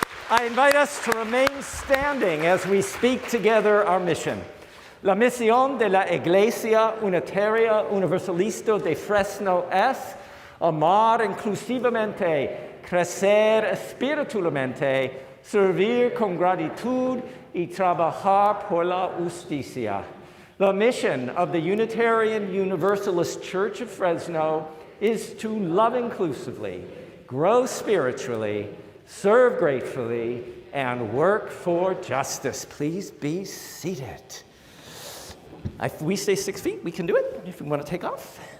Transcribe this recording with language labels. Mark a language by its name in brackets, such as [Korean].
[English] I invite us to remain standing as we speak together our mission. [Spanish] La misión de la Iglesia Unitaria Universalista de Fresno es amar inclusivamente, crecer espiritualmente, servir con gratitud y trabajar por la justicia. [English] The mission of the Unitarian Universalist Church of Fresno is to love inclusively, grow spiritually, serve gratefully, and work for justice. Please be seated. If we stay 6 feet, we can do it if we want to take off.